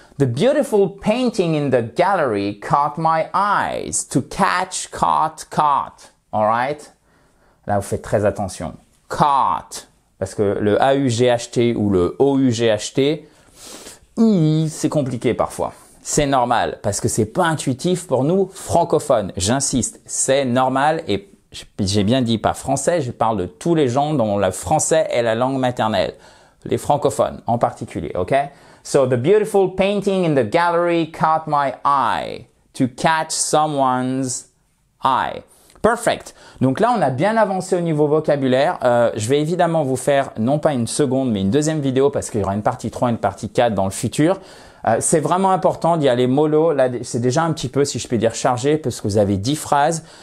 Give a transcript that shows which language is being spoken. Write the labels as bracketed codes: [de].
[en] The beautiful painting in the gallery caught my eyes. To catch, caught. Alright? [fr] Là, vous faites très attention. Caught. Parce que le AUGHT ou le OUGHT, c'est compliqué parfois. C'est normal parce que c'est pas intuitif pour nous francophones. J'insiste, c'est normal et j'ai bien dit pas français, je parle de tous les gens dont le français est la langue maternelle. Les francophones en particulier, ok? [en] So, the beautiful painting in the gallery caught my eye. To catch someone's eye. Perfect. [fr] Donc là, on a bien avancé au niveau vocabulaire. Je vais évidemment vous faire non pas une seconde, mais une deuxième vidéo parce qu'il y aura une partie 3 et une partie 4 dans le futur. C'est vraiment important d'y aller mollo. Là, c'est déjà un petit peu, si je peux dire, chargé parce que vous avez 10 phrases.